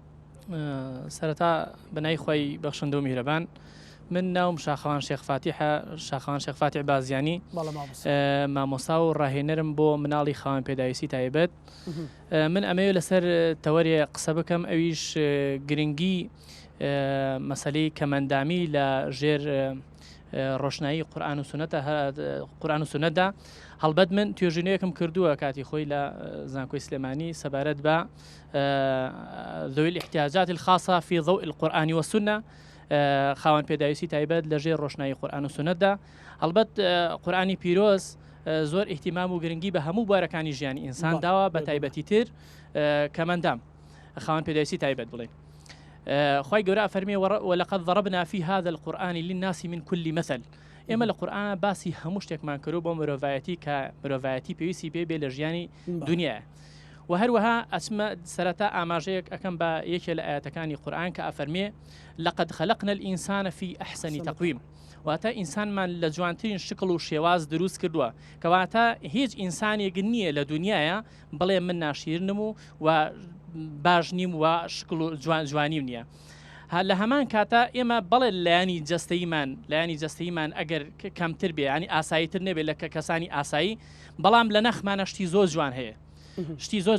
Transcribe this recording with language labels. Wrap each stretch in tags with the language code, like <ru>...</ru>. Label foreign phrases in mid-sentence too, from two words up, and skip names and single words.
<ckb>سەرەتا بەنای خۆی بەخشندە و میهرەبان من ناوم شاخەوان شێخفاتیحە شاخەوان شێخفاتی بازیانی مامۆستا و ڕاهێنەرم بۆ مناڵی خاوەن پێداویستی تایبەت من ئەمەوێت لەسەر تەوەریە قسە بکەم ئەویش گرنگی مەسەلەی کەمەندامی لە ژێر ڕۆشنایی قورئان و سونەتدا هەڵبەت من توێژینەیەکم کردووە کاتی خۆی لە زانکۆی سلێمانی سەبارەت بە</ckb> <ar>ذوي الاحتیاجات الخاصة في ضوء القرآن والسنة</ar> <ckb>خاوەن پێداویستی تایبەت لە ژێر ڕۆشنایی قورئان و سونەتدا هەڵبەت قورئانی پیرۆز زۆر ئیحتیمام و گرنگی بە هەموو بوارەکانی ژیانی ئینسان داوە بە تایبەتی تر کەمەندام خاوەن پێداویستی تایبەت بڵێن خی گەورە فەرمێ</ckb> <ar>ولقد ضربنا في هذا القرآن للناس من كل مثل</ar> <ckb>ئێمە لە قورئان باسی هەموو شتێکمان کردو بۆ مرۆڤایەتی کە مرۆڤایەتی پێویستی بێ لە ژیانی دنیاە و هەروەها ئەسمە سەرەتا ئاماژەیەک ئەەکەم بە یەکێ لە ئاەتەکانی قورئان کە ئەفەرمێ</ckb> <ar>لقد خلقنا الإنسان في أحسن تقويم</ar> <ckb>واتە ئینسانمان لە جوانترین شکڵ و شێواز دروست کردووە کەواتە هیچ ئینسانێک نییە لە دنیاە بڵێ من ناشیرنم و باش نیم و شکڵ و جوانیم نییە لە هەمان کاتە ئێمە بەڵێ لایانی جەستەیمان ئەگەر کەمتر بێ ینی ئاساییتر نەبێت لە کەسانی ئاسایی بەڵام لە نەخمانە شتی زۆر جوان هەیە شتی زۆر</ckb>